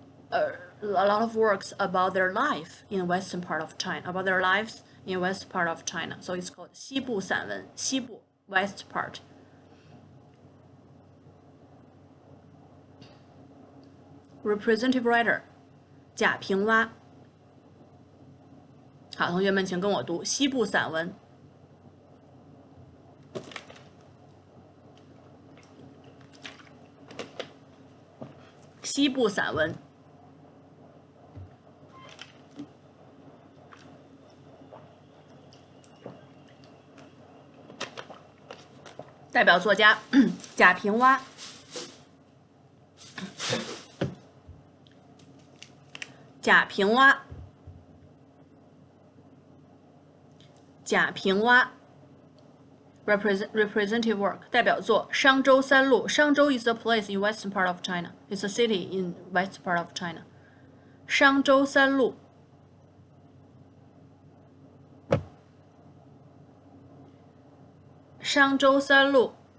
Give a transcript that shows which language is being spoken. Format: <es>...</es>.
<en>a lot of works about their life in western part of China, about their lives in west part of China. So it's called 西部散文，西部 West part. Representative writer 贾平凹。</en> <zh>好，同学们请跟我读西部散文。西部散文。代表作家贾平凹。贾平凹。贾平凹</zh> <en>representative work</en> <zh>代表作商州三路。</zh> <en>商州 is a place in western part of China. It's a city in west part of China.</en> <zh>商州三路。商州三路。</zh>